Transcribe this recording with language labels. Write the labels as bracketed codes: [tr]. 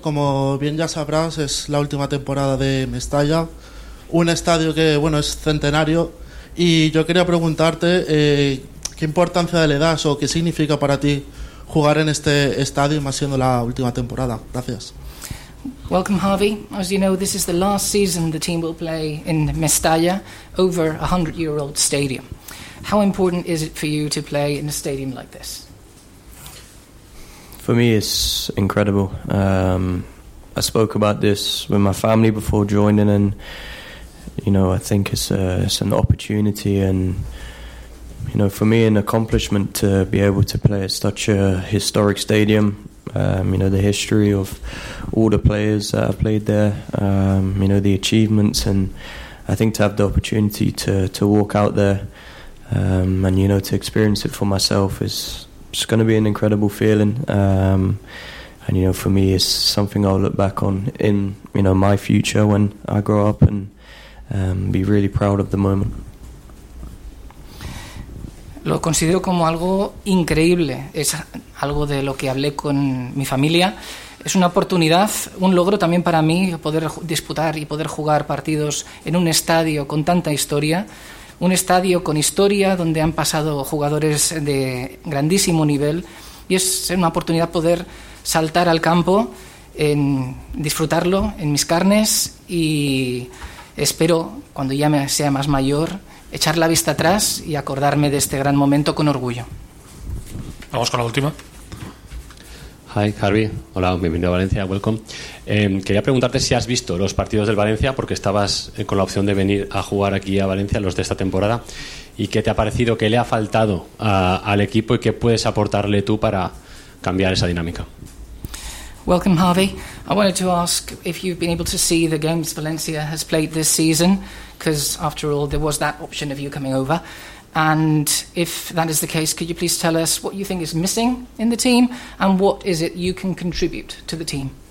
[es] Como bien ya sabrás, es la última temporada de Mestalla. Un estadio que, bueno, es centenario, y yo quería preguntarte qué importancia le das o qué significa para ti jugar en este estadio, más siendo la última temporada. Gracias. [en] Welcome, Harvey. As you know, this is the last season the team will play in Mestalla, over a 100-year-old stadium. How important is it for you to play in a stadium like this? For me, it's incredible. I spoke about this with my family before joining, and you know, I think it's an opportunity, and you know, for me, an accomplishment to be able to play at such a historic stadium. You know, the history of all the players that have played there. You know, the achievements, and I think to have the opportunity to walk out there and you know, to experience it for myself is it's going to be an incredible feeling. And you know, for me, it's something I'll look back on in, you know, my future when I grow up, and be really proud of the moment. [es] Lo considero como algo increíble. Es algo de lo que hablé con mi familia. Es una oportunidad, un logro también para mí, poder disputar y poder jugar partidos en un estadio con tanta historia. un estadio con historia donde han pasado jugadores de grandísimo nivel, y es una oportunidad poder saltar al campo, en disfrutarlo en mis carnes, y espero, cuando ya sea más mayor, echar la vista atrás y acordarme de este gran momento con orgullo. Vamos con la última. [en] Hi, Harvey. [es] Hola, bienvenido a Valencia. [en] Welcome. [es] Quería preguntarte si has visto los partidos del Valencia, porque estabas con la opción de venir a jugar aquí a Valencia, los de esta temporada. ¿Y qué te ha parecido? ¿Qué le ha faltado al equipo y qué puedes aportarle tú para cambiar esa dinámica? [en] Welcome, Harvey. I wanted to ask if you've been able to see the games Valencia has played this season, because after all, there was that option of you coming over. And if that is the case, could you please tell us what you think is missing in the team and what is it you can contribute to the team?